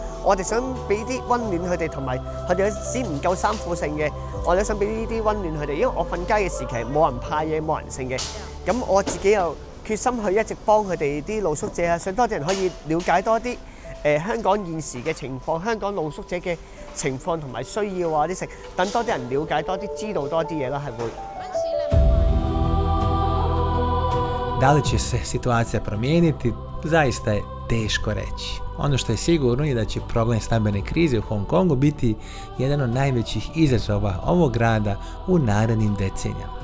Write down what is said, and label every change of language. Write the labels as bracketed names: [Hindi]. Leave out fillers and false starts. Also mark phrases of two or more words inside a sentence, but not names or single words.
[Cantonese] 我哋想俾啲溫暖佢哋，同埋佢哋有時唔夠衫褲剩嘅，我哋想俾呢啲溫暖佢哋。因為我瞓街嘅時期冇人派嘢，冇人剩嘅，咁我自己又決心去一直幫佢哋啲露宿者啊，想多啲人可以了解多啲香港現時嘅情況，香港露宿者嘅情況同埋需要啊啲食，等多啲人了解多啲，知道多啲嘢啦，係會。 [Bosnian] Da li će se situacija promijeniti, zaista je teško reći. Ono što je sigurno je da će problem stambene krize u Hong Kongu biti jedan od najvećih izazova ovog grada u narednim decenijama.